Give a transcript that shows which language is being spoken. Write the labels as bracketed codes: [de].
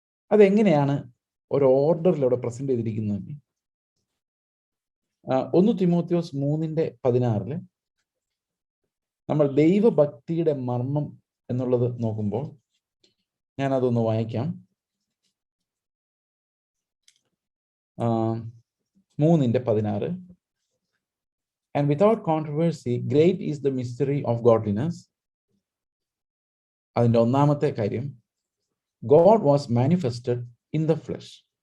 [ml] അതെങ്ങനെയാണ് ഒരു ഓർഡറിൽ അവിടെ പ്രസന്റ് ചെയ്തിരിക്കുന്നത്? 1 തിമോത്തിയോസ് 3:16 നമ്മൾ ദൈവഭക്തിയുടെ മർമ്മം എന്നുള്ളത് നോക്കുമ്പോൾ, ഞാൻ അതൊന്ന് വായിക്കാം. [en] 3:16, and without controversy great is the mystery of godliness. [ml] അതിൻ്റെ ഒന്നാമത്തെ കാര്യം, [en] God was manifested in the flesh.